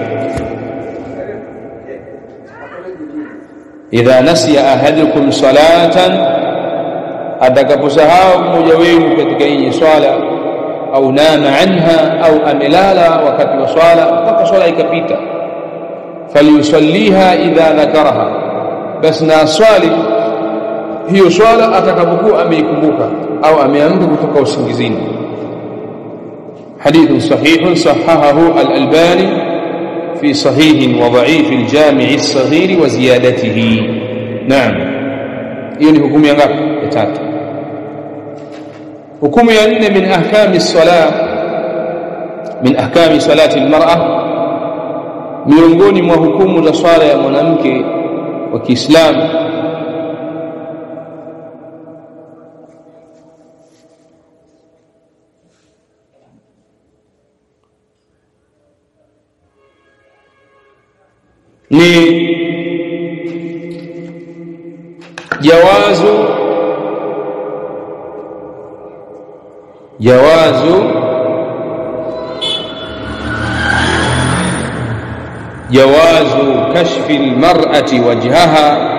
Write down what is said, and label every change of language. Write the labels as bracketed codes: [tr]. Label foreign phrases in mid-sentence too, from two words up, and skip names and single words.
[ar] إذا نسي أحدكم صلاة, [sw] atakaposahau mmoja wenu katika hii swala, [ar] أو نام عنها [sw] au amelala wakati wa swala mpaka swala ikapita, [ar] فليصلها إذا ذكرها, [sw] basi na swali hiyo swala atakapokuwa ameikumbuka au ameamka kutoka usingizini. [ar] حديث صحيح صححه الألباني في صحيح وضعيف الجامع الصغير وزيادته. [sw] Naam, hiyo ni hukumu ya ngapi? Ya tatu. Hukumu ya nne, [ar] من أحكام الصلاة، من أحكام صلاة المرأة, [sw] miongoni mwa hukumu za swala ya mwanamke wa Kiislamu, [ar] ni جواز كشف المرأة وجهها،